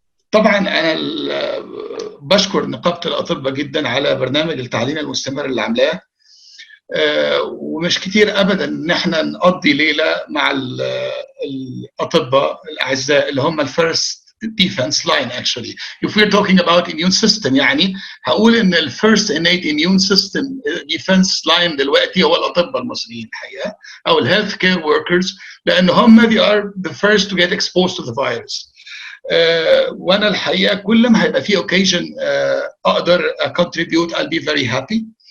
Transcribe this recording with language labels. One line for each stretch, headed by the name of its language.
Arabic: طبعا انا بشكر نقابه الاطباء جدا على برنامج التعليم المستمر اللي عاملاه، ومش كتير ابدا ان احنا نقضي ليله مع الاطباء الاعزاء اللي هم الفيرست ديفense لاين.
English: actually if we're talking about immune system،
Arabic: يعني هقول ان الفيرست innate immune system defense line دلوقتي هو الاطباء المصريين الحقيقه، او الهيلث كير وركرز، لان هم
English: they are the first to get exposed to the virus.
Arabic: وانا الحقيقه كل ما هيبقى في occasion اقدر contribute
English: I'll be very happy.